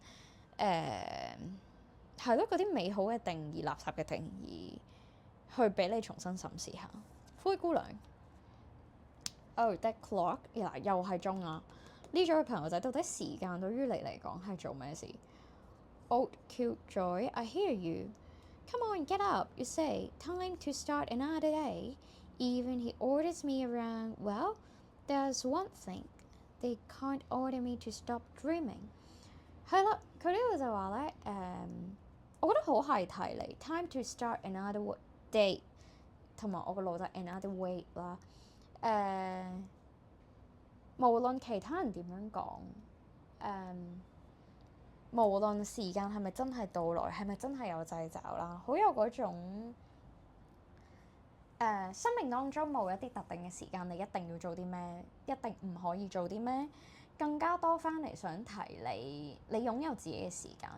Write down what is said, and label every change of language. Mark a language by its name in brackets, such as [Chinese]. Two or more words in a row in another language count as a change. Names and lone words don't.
[Cantonese] 係咯，嗰啲美好嘅定義、垃圾嘅定義，去俾你重新審視下。灰姑娘， [English] Oh that clock， [Cantonese] 又係鐘啊！呢組嘅朋友仔到底時間對於你嚟講係做咩事 ？ [English] Old cute joy，I hear you。Come on, get up, you say. Time to start another day. Even he orders me around. Well, there's one thing. They can't order me to stop dreaming。 [Cantonese] 係啦，佢呢度就話咧，我覺得好係提你 [English] time to start another day， [Cantonese] 同埋我個腦就 [English] another way [Cantonese] 啦。無論其他人點樣講，無論時間係咪真係到來，係咪真係有掣肘啦，好有嗰種生命當中冇一啲特定嘅時間，你一定要做啲咩，一定唔可以做啲咩，更加多翻嚟想提你擁有自己嘅時間。